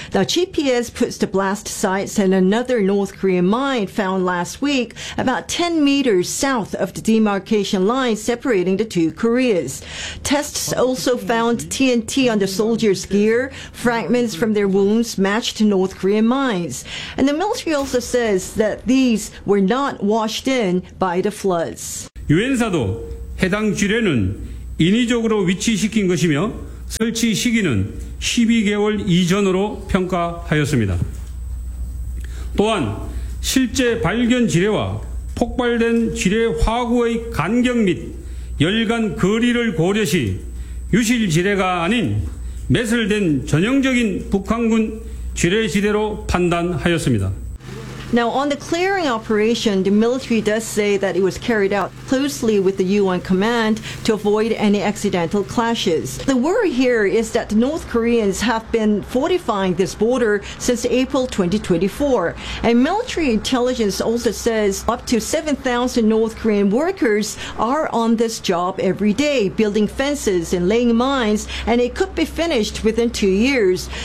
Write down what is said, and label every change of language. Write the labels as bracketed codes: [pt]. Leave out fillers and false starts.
[en] Now, GPS puts the blast sites in another North Korean mine found last week about 10 meters south of the demarcation line separating the two Koreas. Tests also found TNT on the soldiers' gear, fragments from their wounds matched North Korean mines. And the military also says that these were not washed in by the floods. [ko] 유엔사도 해당 지뢰는 인위적으로 위치시킨 것이며 설치 시기는 12개월 이전으로 평가하였습니다. 또한 실제 발견 지뢰와 폭발된 지뢰 화구의 간격 및 열간 거리를 고려시 유실 지뢰가 아닌 매설된 전형적인 북한군 지뢰 시대로 판단하였습니다. [en] Now, on the clearing operation, the military does say that it was carried out closely with the UN command to avoid any accidental clashes. The worry here is that the North Koreans have been fortifying this border since April 2024. And military intelligence also says up to 7,000 North Korean workers are on this job every day, building fences and laying mines, and it could be finished within 2 years.